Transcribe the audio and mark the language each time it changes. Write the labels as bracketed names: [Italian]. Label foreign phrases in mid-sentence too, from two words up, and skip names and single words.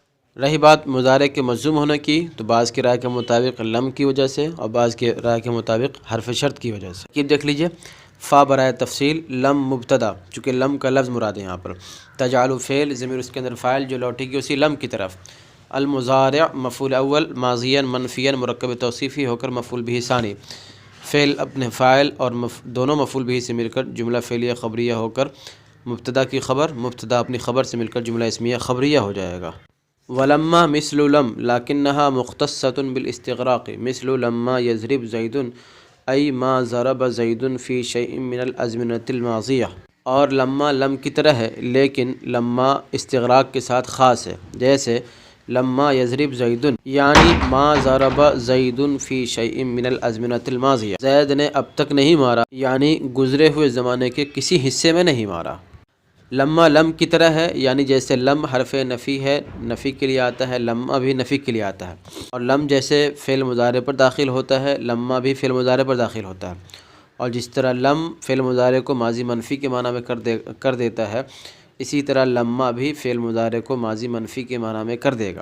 [Urdu] رہی بات مضارع کے مجزوم ہونے کی تو بعض کی رائے کے مطابق لم کی وجہ سے اور بعض کی رائے کے مطابق حرف شرط کی وجہ سے۔ ترکیب دیکھ لیجئے، فا برائے تفصیل، لم مبتدا، چونکہ لم کا لفظ مراد ہے یہاں پر، تجعل فعل، ضمیر اس کے اندر فاعل جو لوٹے گی اسی لم کی طرف، المضارع مفعول اول ماضیا منفیا مرکب توصیفی ہو کر مفعول بھی ثانی، فعل اپنے فاعل اور دونوں مفعول بھی سے مل کر جملہ فعلیہ خبریہ ہو کر مبتدا کی خبر، مبتدا اپنی خبر سے مل کر جملہ اسمیہ خبریہ ہو جائے گا۔ [Arabic] ولما مثل لم لكنها مختصة بالاستغراق مثل لما يضرب زید ای ما ضرب زید فی شیء من الازمنة الماضیہ، [Urdu] اور لما لم کی طرح ہے لیکن لما استغراق کے ساتھ خاص ہے، جیسے [Arabic] لما یضرب زید یعنی ما ضرب زید فی شیء من الازمنۃ الماضیہ، [Urdu] زید نے اب تک نہیں مارا یعنی گزرے ہوئے زمانے کے کسی حصے میں نہیں مارا۔ لما لم کی طرح ہے، یعنی جیسے لم حرف نفی ہے، نفی کے لیے آتا ہے، لما بھی نفی کے لیے آتا ہے، اور لم جیسے فعل مضارع پر داخل ہوتا ہے، لما بھی فعل مضارع پر داخل ہوتا ہے، اور جس طرح لم فعل مضارع کو ماضی منفی کے معنی میں کر دیتا ہے، اسی طرح لما بھی فعل مضارع کو ماضی منفی کے معنی میں کر دے گا۔